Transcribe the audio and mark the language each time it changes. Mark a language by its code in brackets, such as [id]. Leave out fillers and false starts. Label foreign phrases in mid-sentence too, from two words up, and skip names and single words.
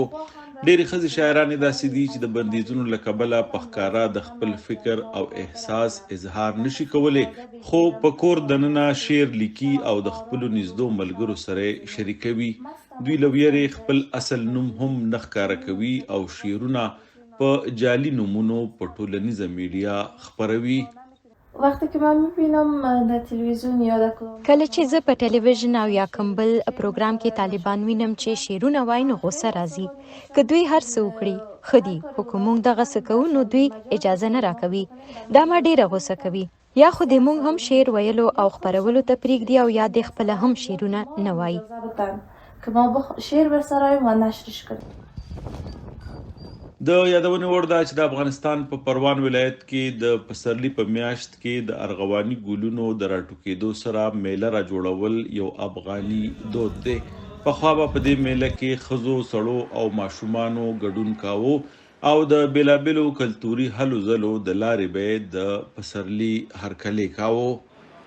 [ps] ډېرې ښځې شاعرانې داسې دي چې د بندیزونو له کبله په ښکاره د خپل فکر او احساس اظهار نشي کولی، خو په کور دننه شعر لیکي او د خپلو نږدو ملګرو سره شریکوي. دوی له ویرې خپل اصل نوم هم نه ښکاره کوي او شعرونه په جعلي نومونو په ټولنیزه میډیا خپروي. [fa] وقتی که من میبینم در تلویزیون یا در [ps] کله چې زه په ټلویزیون او یا کوم بل پروګرام کې طالبان وینم چې شعرونه وایي، نو غوسه راځي. که دوی هر څه وکړي ښه دي، خو که موږ دغه څه کوو نو دوی اجازه نه راکوي. دا ما ډېره غوسه کوي. یا خو دې موږ هم شعر ویلو او خپرولو ته پرېږدي او یا دې خپله هم شعرونه نه وایي. [fa] که ما شعر برسراییم و نشرش کنیم. [ps] د یادونې وړ ده چې د افغانستان په پروان ولایت کې د پسرلي په میاشت کې د ارغواني ګلونو د راټوکېدو سره میله را جوړول یو افغاني دود دی. پخوا به په دې میله کې ښځو، سړو او ماشومانو ګډون کاوه او د بېلابېلو کلتوري هلو ځلو د لارې به یې د پسرلي هرکلی کاوه.